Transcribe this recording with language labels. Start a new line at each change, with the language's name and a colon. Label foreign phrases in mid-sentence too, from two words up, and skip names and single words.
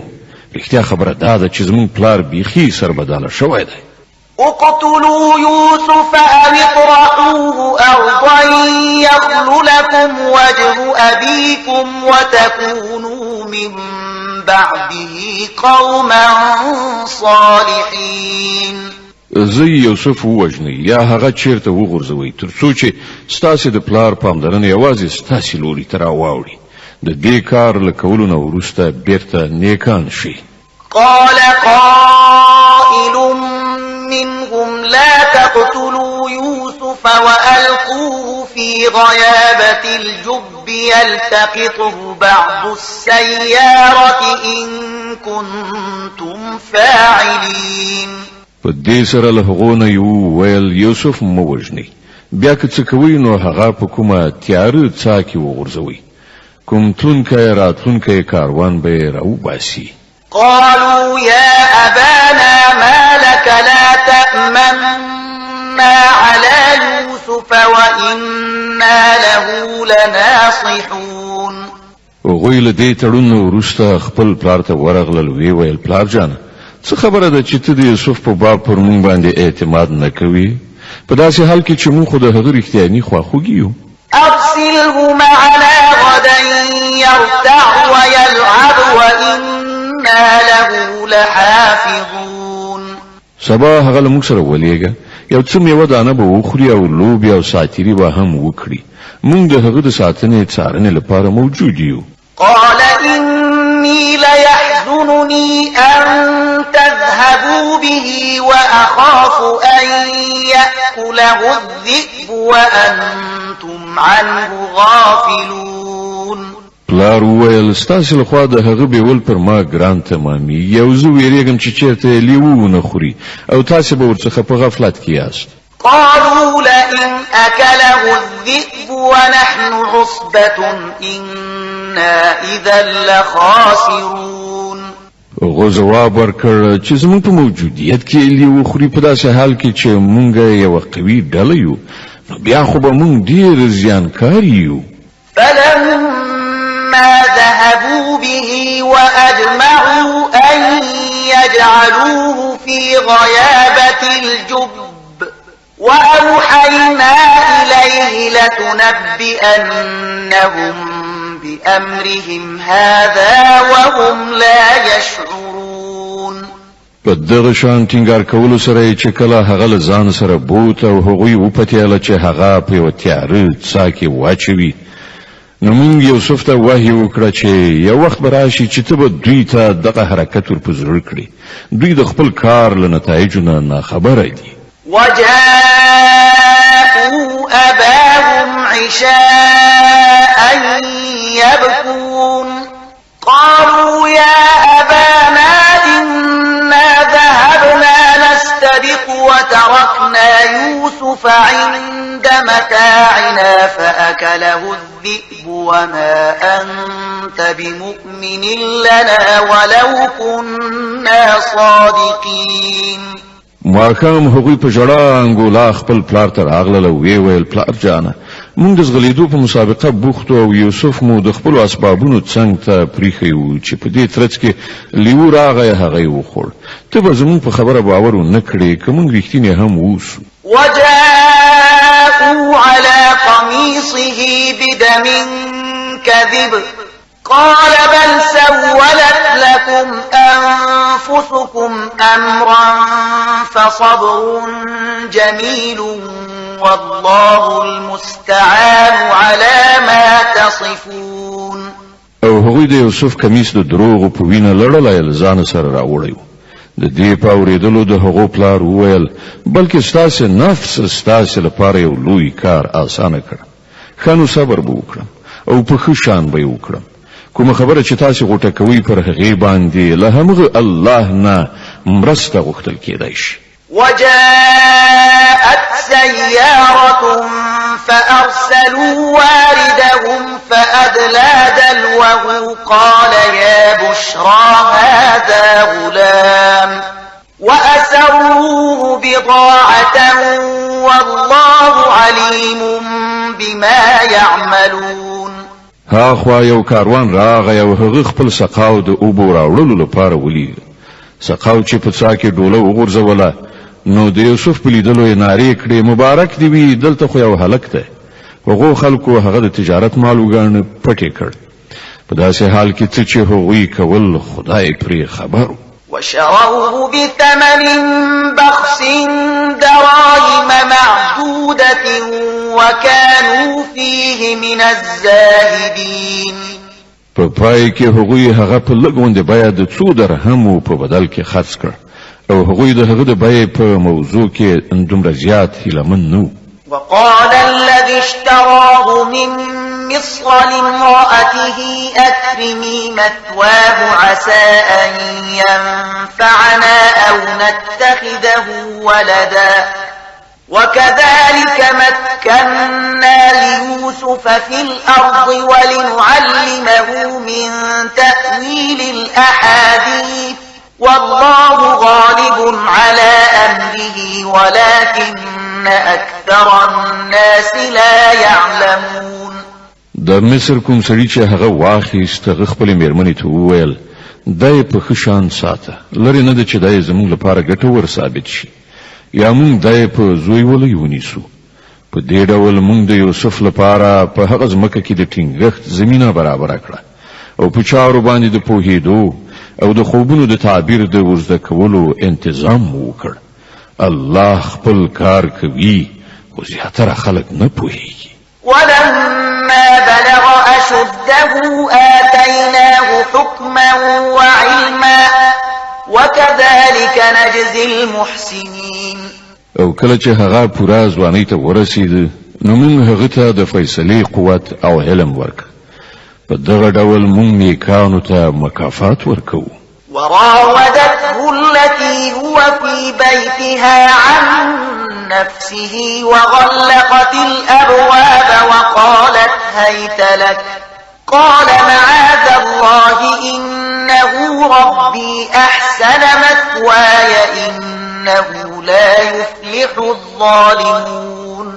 Pashto: رښتیا خبره دا ده چې زموږ پلار بیخي سربداله شوی دی.
Arabic: اقتلوا يوسف أو اطرحوه أرضا يخل لكم وجه أبيكم وتكونوا من بعده قوما صالحين.
Pashto: زه یوسف ووژنئ یا هغه چیرته وغورځوئ تر څو چې ستاسې د پلار پاملرنه یوازې ستاسې لوري ته راواوړي. د دې کار له کولو نه وروسته بیرته نیکان شي.
Arabic: قال قائل منهم لا تقتلوا يوسف وألقوه في غيابة الجب يلتقطه بعض السيارة إن كنتم فاعلين.
Pashto: په دې سره له هغو نه یو ویل یوسف مه وژنئ، بیا که څه کوئ نو هغه په کومه تیاره څاه کې وغورځوئ، کوم تلونکی راتلونکی کاروان به یې راوباسي.
Arabic: قالوا يا أبانا ما لك لا تأمنا على يوسف وإنا له لناصحون.
Pashto: هغوی له دې تړون وروسته خپل پلار ته ورغلل، ویې ویل پلار جانه څه خبره ده چې ته د یوسف په باب پر موږ باندې اعتماد نه کوې؟ په داسې حال کې چې موږ خو د هغه رښتیاني خواخوږي یو.
Arabic: أرسله معنا غدا يرتع ويلعب وإنا له لحافظون.
Pashto: سبا هغه له موږ سره ولېږه، یو څه میوه دانه به وخوري او لوبې او ساتیري به هم وکړي، موږ د هغه د ساتنې څارنې لپاره موجود یو.
Arabic: قال إني ليحزنني أن تذهبوا به وأخاف أن يأكله الذئب وأنتم عنه غافلون.
Pashto: پلار وویل ستاسې لخوا د هغه بیول پر ما ګران تمامي، یو زه ویرېږم چې چېرته یې لیوه ونه خوري او تاسې به ورڅخه په غفلت کې یاست.
Arabic: قالوا لئن أكله الذئب ونحن عصبة إنا إذا لخاسرون.
Pashto: هغو ځواب ورکړ چې زموږ په موجودیت کې لیوه خوري په داسې حال کې چې موږ یوه قوي ډله یو، نو بیا خو به موږ ډېر زیانکار یو.
Arabic: فلما ذهبوا به وأجمعوا أن يجعلوه في غيابة الجب وأوحينا إليه لتنبئنهم بأمرهم هذا وهم لا يشعرون.
Pashto: په دغه شان ټینګار کولو سره چې کله هغه له ځان سره بوت او هغوی وپتېله چې هغه په یوه تیاره څاه کې واچوي، نو موږ یوسف ته وحی وکړه چې یو وخت به راشي چې ته به دوی ته دغه حرکت ور په زړه کړي، دوی د خپل کار له نتایجو نه ناخبره دي.
Arabic: وجاءوا أباهم عشاء يبكون قالوا يا أبانا إنا ذهبنا نستبق وتركنا يوسف عند متاعنا فأكله الذئب وما أنت بمؤمن لنا ولو كنا صادقين.
Pashto: ماښام هغوی په ژړا انګولا خپل پلار ته راغلل او ویې ویل پلار جانه موږ د ځغلېدو په مسابقه بوخت او یوسف مو د خپلو اسبابونو څنګ ته پریښی و چې په دې ترڅ کې لیوه راغی هغه یې وخوړ، ته به زموږ په خبره باور ونه کړې که موږ رښتینې هم اوسو.
Arabic: وجاءوا على قميصه بدم كذب قال بل سولت لكم أنفسكم أمرا فصبر جميل والله المستعان على ما تصفون.
Pashto: او هغوی د یوسف کمیس د دروغو په وینه لړلی له ځانه سره راوړی و. د دې په اورېدلو د هغو پلار وویل بلکې ستاسې نفس ستاسې لپاره یو لوی کار اسانه کړه، ښه نو صبر به وکړم او په ښه شان به یې وکړم، کومه خبره چې تاسې غوټه کوئ پر هغې باندې له همغه الله نه مرسته غوښتل کېدای شي.
Arabic: وجاءت سيارة فأرسلوا واردهم فأدلى دلوه قال يا بشرى هذا غلام وأسروه بضاعة والله عليم بما يعملون.
Pashto: هاخوا یو کاروان راغی او هغه خپل سقاو د اوبو راوړلو لپاره ولېږه. سقاو چې په څاه کې ډوله وغورځوله نو د یوسف په لیدلو یې نارې کړې مبارک دې وي، دلته خو یو هلک دی. هغو خلکو هغه د تجارت مال وګاڼه پټې کړ، په داسې حال کې څه چې هغوی کول خدای پرې خبر.
Arabic: وشروه بثمن بخس دراهم معدودة وكانوا فيه من الزاهدين.
Pashto: په پای کې هغوی هغه په لګوند بیه د 2 درهمو په بدل کې خرڅ کړ او هغوی د هغه د بیه په موضوع کې دومره زیات هیلمن نو.
Arabic: وقال الذي اشتراه من مصر لامرأته أكرمي مثواه عسى أن ينفعنا أو نتخذه ولدا وكذلك مكنا ليوسف في الأرض ولنعلمه من تأويل الأحاديث والله غالب على أمره ولكن أكثر الناس لا يعلمون.
Pashto: د مصر کوم سړي چې هغه واخیست هغه خپل میرمنې ته وویل دای په ښه شان ساته لري نه د چې دای زموږ لپاره ګټور ثابت شي یا موږ دای په زوی ولې ونیسو. په دې ډول موږ د یوسف لپاره په هغه ځمکه کې د ټینګښت زمينه برابر کړه او په چارو باندې د پوهېدو او د خوبونو د تعبیر د ورزده کولو تنظیم وکړ. الله خپل کار کوي خو زیاتره خلک نه پوهیږي.
Arabic: ولما بلغ أشده آتيناه حكما وعلما وكذلك نجزي المحسنين.
Pashto: او کله چې هغه پوره ځوانۍ ته ورسید نو موږ هغه ته د فیصلې قوت او علم ورک. په دغه ډول موږ نیکانو ته مکافات ورکو.
Arabic: وراودته التي هو في بيتها عن نفسه وغلقت الأبواب وقالت هيت لك قال معاذ الله إنه ربي أحسن مثواي إنه لا يفلح الظالمون.